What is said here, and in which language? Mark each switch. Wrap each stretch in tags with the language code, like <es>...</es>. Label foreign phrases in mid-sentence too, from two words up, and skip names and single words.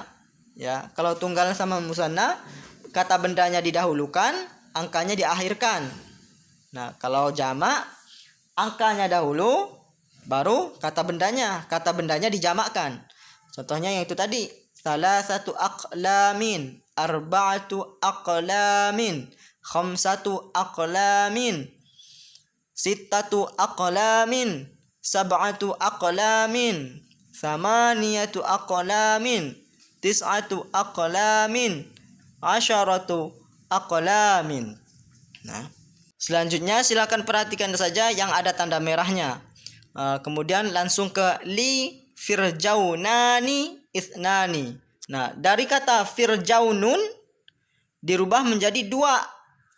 <id>Ya, kalau tunggal sama musanna kata bendanya didahulukan, angkanya diakhirkan. Nah, kalau jamak angkanya dahulu baru kata bendanya. Kata bendanya dijamakkan. Contohnya yang itu tadi. Salah satu</id> <ar>أقلام أربعة أقلام خمسة أقلام ستة أقلام سبعة أقلام ثمانية أقلام تسعة أقلام عشرة أقلام.</ar> <id>Nah, selanjutnya silakan perhatikan saja yang ada tanda merahnya. Kemudian langsung ke</id> <ar>li firjaunani ithnani.</ar> <id>Nah, dari kata firjaunun dirubah menjadi 2.</id>